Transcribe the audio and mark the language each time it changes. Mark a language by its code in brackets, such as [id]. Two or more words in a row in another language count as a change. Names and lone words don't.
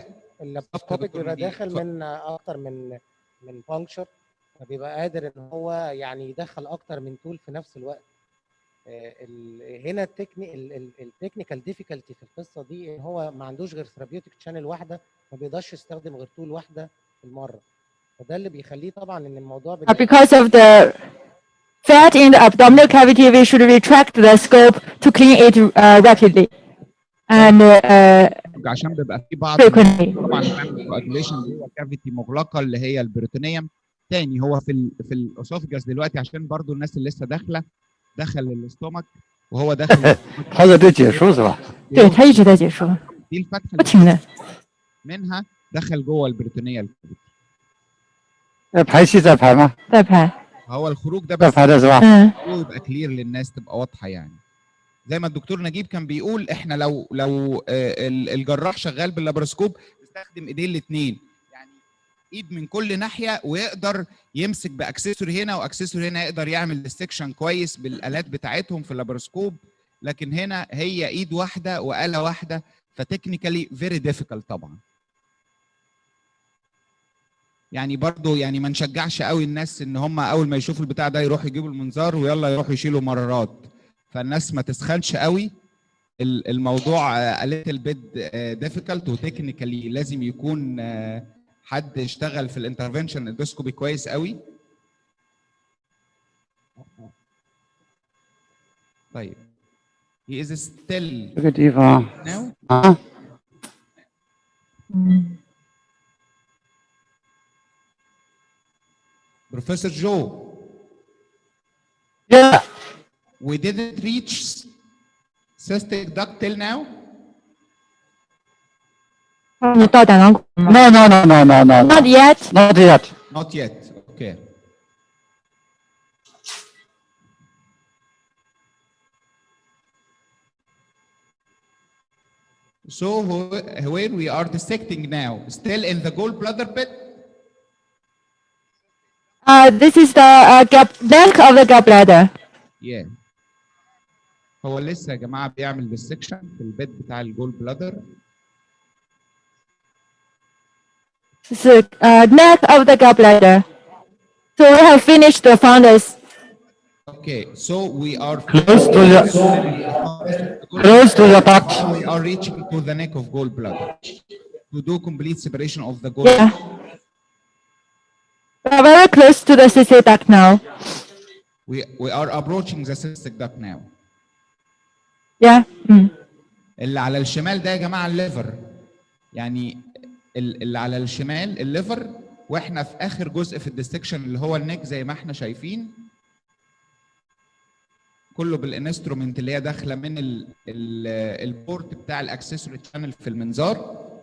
[ar] اللاباروسكوبيك بيبقى داخل من اكتر من بانكشر، فبيبقى قادر ان هو يعني يدخل اكتر من تول في نفس الوقت. هنا [en] technical difficulty [ar] في القصه دي ان هو ما عندوش غير [en] therapeutic channel [ar] واحده، ما بيقدرش يستخدم غير تول واحده في المره، فده اللي بيخليه طبعا ان الموضوع [en] Because of the fat in the abdominal cavity, we should retract the scope to clean it rapidly and [ar] عشان بيبقى في بعض [en] frequently. [ar] طبعا بنعمل كواجيليشن جوه الكافيتي مغلقه اللي هي البروتونيوم. تاني هو في الاسوفجاس دلوقتي عشان برضو الناس اللي لسه دخل الاستومك وهو داخل [zh] 他在这解说是吧？对，他一直在解说， [ar] دي الفتحه [zh] 不停的。 [ar] منها دخل جوه البروتونيه. [zh] 排气在排吗？在排。 [ar] هو الخروج ده [zh] 在 [ar] بس [zh] 排的是吧？ [ar] هو يبقى كلير للناس تبقى واضحه. يعني زي ما الدكتور نجيب كان بيقول احنا لو الجراح شغال باللابروسكوب بيستخدم ايديه الاثنين، يعني ايد من كل ناحيه، ويقدر يمسك باكسسوري هنا واكسسوري هنا، يقدر يعمل ديستكشن كويس بالالات بتاعتهم في اللابروسكوب. لكن هنا هي ايد واحده واله واحده، [en] technically very difficult [ar] طبعا. يعني برضو يعني ما نشجعش قوي الناس ان هم اول ما يشوفوا البتاع ده يروحوا يجيبوا المنظار ويلا يروحوا يشيلوا مرارات، فالناس ما تسخنش قوي. الموضوع [en] a little bit difficult [ar] وتكنيكالي لازم يكون حد اشتغل في [en] intervention endoscopy [ar] كويس قوي. [en] طيب he is still [zh] 这个地方 [en] now 啊， Professor Joe. Yeah. We didn't reach cystic duct till now. [zh] 你到胆囊骨吗 [en] No, no, no, no, no, no. ？Not yet. Not yet. Not yet. Okay. So where we are dissecting now, still in the gallbladder pit. This is the neck of the gallbladder. Yeah. [ar] هو لسه يا جماعه بيعمل dissection في البيت بتاع [en] gall bladder. The neck of the gallbladder. So we have finished the fundus. Okay, so we are Close to the duct. we are reaching to the neck of gallbladder to do complete separation of the Yeah. gallbladder. We are very close to the cystic duct now. We are approaching the cystic duct now. Yeah. [ar] اللي على الشمال ده يا جماعه الليفر، يعني اللي على الشمال الليفر، واحنا في اخر جزء في الديستكشن اللي هو النك زي ما احنا شايفين، كله بالانسترومنت اللي هي داخله من البورت بتاع [en] accessory channel [ar] في المنظار.